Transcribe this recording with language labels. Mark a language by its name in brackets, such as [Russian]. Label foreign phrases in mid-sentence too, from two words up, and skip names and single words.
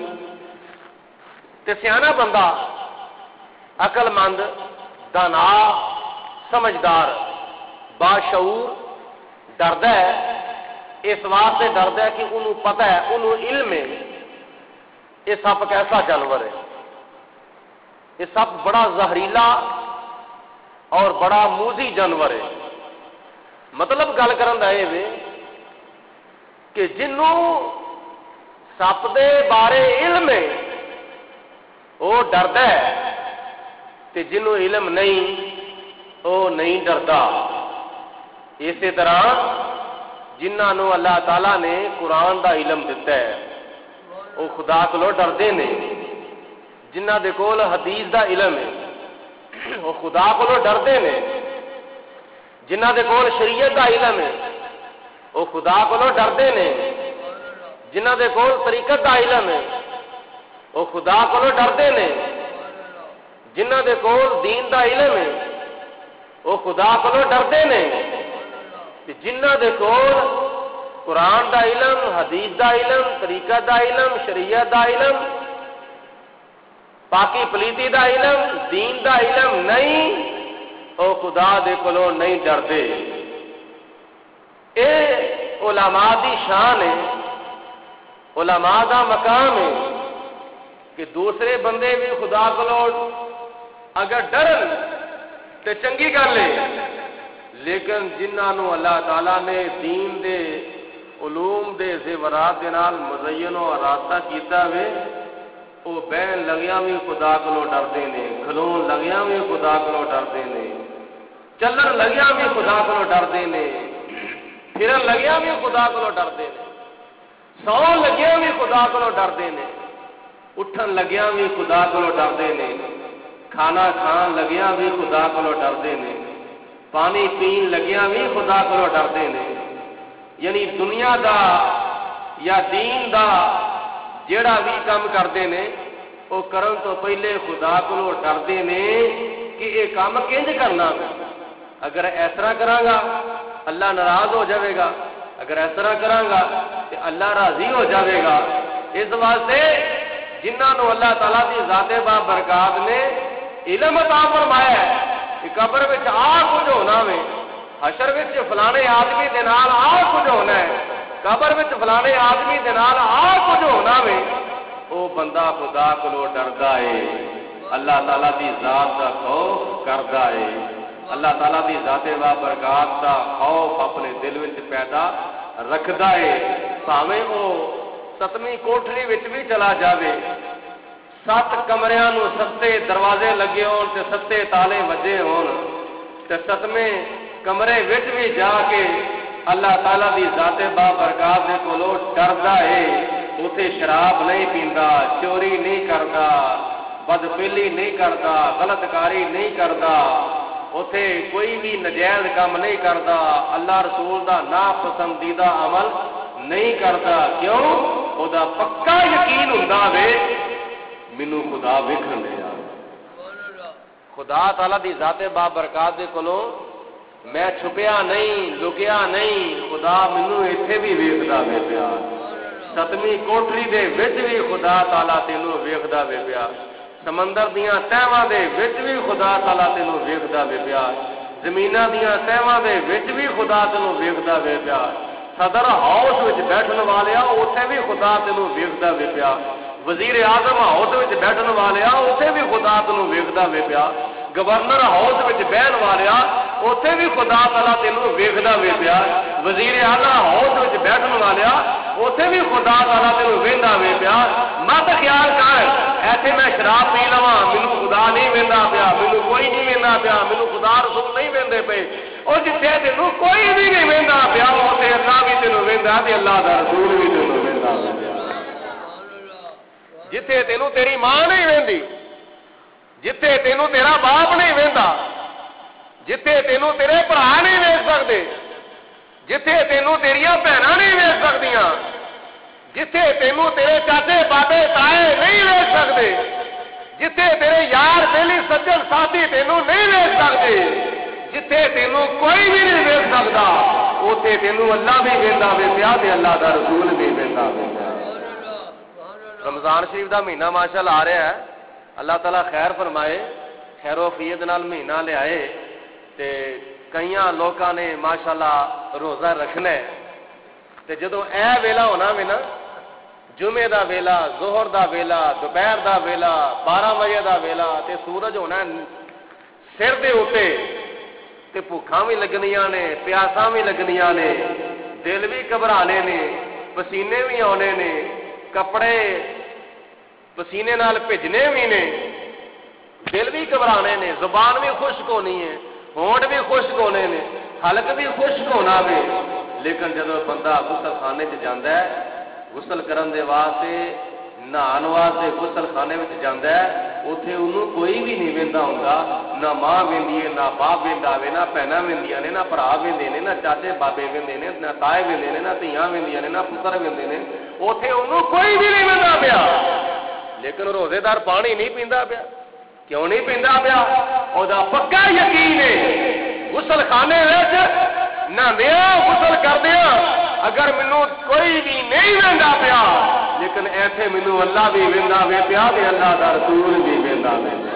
[Punjabi] تے سیانا بندہ عقل مند دانا سمجھدار باشعور ڈردا ہے. اس واسطے ڈردا ہے کہ انہوں پتہ ہے، انہوں علم ہے یہ سپ کیسا جانور ہے. [Urdu] یہ سپ بڑا زہریلا اور بڑا موذی جانور ہے. [Punjabi] مطلب گل کرن دا یہ کہ جنوں سپ دے بارے علم ہے وہ ڈردا ہے تے جنوں علم نہیں وہ نہیں ڈردا. اسی طرح جنہاں نو اللہ تعالیٰ نے قرآن دا علم دیتا ہے وہ خدا کولو ڈردے نے. جنہ دے کول حدیث دا علم ہے وہ خدا کولو ڈردے نے. جنہ دے کول شریعت دا علم ہے وہ خدا کولو ڈردے نے. جنہ دے کول طریقت دا علم ہے وہ خدا کولو ڈردے نے. جنہ دے کول دین دا علم ہے وہ خدا کولو ڈردے نے. جنہ دے کول قرآن دا علم، حدیث دا علم، طریقت دا علم، شریعت دا علم، پاکی پلیتی دا علم، دین دا علم نہیں او خدا دے کولو نہیں ڈردے. اے علماء دی شان ہے، علماء دا مقام ہے کہ دوسرے بندے بھی خدا کولو اگر ڈرن تے چنگی گل ہے. لیکن جنہاں نو اللہ تعالیٰ نے دین دے علوم دے زیورات دے نال مزین و آراستہ کیتا وے وہ بہن لگیاں بھی خدا کولو ڈردے نے، کھلون لگیاں بھی خدا کولو ڈردے نے، چلن لگیاں بھی خدا کولو ڈردے نے، پھرن لگیاں بھی خدا کولو ڈردے نے، سون لگیاں بھی خدا کولو ڈردے نے، اٹھن لگیاں بھی خدا کولو ڈردے نے، کھانا کھان لگیاں بھی خدا کولو ڈردے نے، پانی پین لگیاں بھی خدا کولو ڈردے نے. یعنی دنیا دا یا دین دا جیڑا بھی کام کردے نے وہ کرن تو پہلے خدا کولو ڈردے نے کہ یہ کام کنج کرنا ہے. اگر اس طرح کراں گا اللہ ناراض ہو جاوے گا، اگر اس طرح کراں گا تو اللہ راضی ہو جاوے گا. اس واسطے جنہاں نو اللہ تعالیٰ دی ذات با برکات نے علم عطا فرمایا ہے کہ قبر وچ آ کچھ ہونا وے، حشر وچ فلانے آدمی دے نال آ کچھ ہونا ہے، قبر وچ فلانے آدمی دے نال آ کچھ ہونا وے. او بندہ خدا کولو ڈردا ہے، اللہ تعالیٰ دی ذات دا خوف کردا ہے، اللہ تعالیٰ دی ذات با برکات دا خوف اپنے دل وچ پیدا رکھدا ہے. بھاویں او ستویں کوٹھری وچ بھی چلا جاوے، 7 کمریاں نو 7 دروازے لگے ہون تے 7 تالے وجے ہون تے 7ویں کمرے وچ بھی جا کے اللہ تعالیٰ دی ذات با برکات دے کولو ڈردا ہے. اتے شراب نہیں پیندا، چوری نہیں کردا، بدفعلی نہیں کردا، غلط کاری نہیں کردا، اتے کوئی بھی نجائز کام نہیں کردا، اللہ رسول دا ناپسندیدہ عمل نہیں کردا. کیوں؟ او دا پکا یقین ہوندا وے مینوں خدا ویکھن دے. خدا تعالیٰ دی ذات با برکات دے کولو میں چھپیا نہیں لکیا نہیں خدا مینوں ایتھے بھی ویکھدا وے پیا ستویں کوٹری دے وچ بھی خدا تعالی تینوں ویکھدا وے پیا سمندر دیاں تہواں دے وچ بھی خدا تعالی تینوں ویکھدا وے پیا زمیناں دیاں تہواں دے وچ بھی خدا تینوں ویکھدا وے پیا صدر ہاؤس وچ بیٹھن والیا اوتھے بھی خدا تینوں ویکھدا وے پیا وزیر اعظم ہاؤس وچ بیٹھن والیا اوتھے بھی خدا تینوں ویکھدا وے پیا گورنر ہاؤس وچ بہن والیا اوتھے بھی خدا تعالی تینوں ویکھدا وے پیا وزیر اعلیٰ ہاؤس وچ بیٹھن والیا اوتھے بھی خدا تعالی تینوں ویندا وے پیا مت خیال کر ایتھے میں شراب پی لواں مینوں خدا نہیں ویندا پیا مینوں کوئی نہیں ویندا پیا مینوں خدا رسول نہیں ویندے پے اور جتھے تینوں کوئی بھی نہیں ویندا پیا اوتھے اللہ بھی تینوں ویندا تے اللہ دا رسول بھی تینوں ویندا پیا جتھے تینوں تیری ماں نہیں ویندی جتھے تینوں تیرا باپ نہیں ویندا جتھے تینوں تیرے بھرا نہیں ویکھ سکتے جتھے تینوں تیریاں بہناں نہیں ویکھ سکدیاں جتھے تینوں تیرے چاچے بابے تائے نہیں ویکھ سکتے جتھے تیرے یار بیلی سجن ساتھی تینوں نہیں ویکھ سکتے جتھے تینوں کوئی بھی نہیں ویکھ سکتا اوتھے تینوں اللہ بھی ویندا وے پیا تے اللہ دا رسول بھی ویندا وے پیا رمضان شریف دا مہینہ ماشاءاللہ آ رہا ہے اللہ تعالیٰ خیر فرمائے خیر و عافیت نال مہینہ لے آئے تے کئیاں لوکاں نے ماشاءاللہ روزہ رکھنا ہے تے جدوں اے ویلا ہونا وے نا جمعے دا ویلا ظہر دا ویلا دوپہر دا ویلا 12 بجے دا ویلا تے سورج ہونا سر دے اوتے تے بھوکاں بھی لگنیاں نے پیاساں بھی لگنیاں نے دل بھی گھبرانے نے پسینے بھی آنے نے کپڑے پسینے نال بھیجنے بھی نے دل بھی گھبرانے نے زبان بھی خشک ہونی ہے ہونٹ بھی خشک ہونے نے حلق بھی خشک ہونا وے لیکن جب بندہ غسل خانے چ جاندا ہے غسل کرن دے واسطے نہان واسطے غسل خانے وچ جاندا ہے اوتھے اونوں کوئی بھی نہیں ویندا ہوندا نہ ماں ویندی ہے نہ باپ ویندا وے نہ بہناں ویندیاں نے نہ بھرا ویندے نے نہ چاچے بابے ویندے نے نہ تائے ویندے نے نہ دھیاں ویندیاں نے نہ پتر ویندے نے اوتھے اونوں کوئی بھی نہیں ویندا پیا لیکن روزے دار پانی نہیں پیندا پیا کیوں نہیں پیندا پیا او دا پکا یقین ہے غسل خانے وچ نہاندیاں غسل کردیاں اگر مینوں کوئی بھی نہیں ویندا پیا لیکن ایتھے مینوں اللہ بھی ویندا وے پیا تے اللہ دا رسول بھی ویندا وے